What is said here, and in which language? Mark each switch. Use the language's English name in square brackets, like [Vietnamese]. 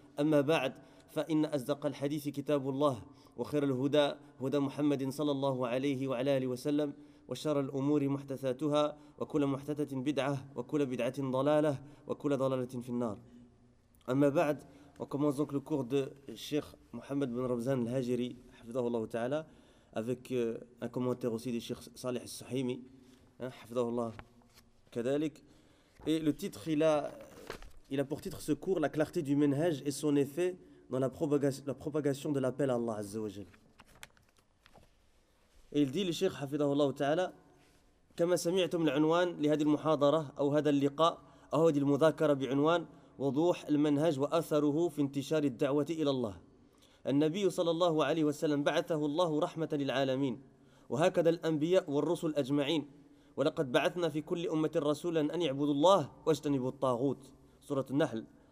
[Arabic] أما بعد، فإن أصدق الحديث كتاب الله وخير الهدى هدى محمد صلى الله عليه وعلى آله وسلم وشر الأمور محدثاتها وكل محدثة بدعة وكل بدعة ضلالة وكل ضلالة في النار. أما بعد، وكمان زنك لكور دي الشيخ محمد بن رمزان الهاجري حفظه الله تعالى، [French] avec un commentaire aussi du Cheikh Salih Al-Suhaimi, [Arabic] حفظه الله كذلك. [French] Et le titre, il a pour titre ce cours, la clarté du menhaj et son effet dans la propagation de l'appel à Allah Azza wa Jal. Et il dit, le Cheikh [Arabic] حفظه الله تعالى, كما سمعتم العنوان لهذه المحاضرة أو هذا اللقاء أو هذه المذاكرة بعنوان وضوح المنهج وأثره في انتشار الدعوة إلى الله. النبي صلى الله عليه وسلم بعثه الله رحمة للعالمين، وهكذا الأنبياء والرسل أجمعين، ولقد بعثنا في كل أمة رسولا أن يعبدوا الله واجتنبوا الطاغوت. سورة النحل.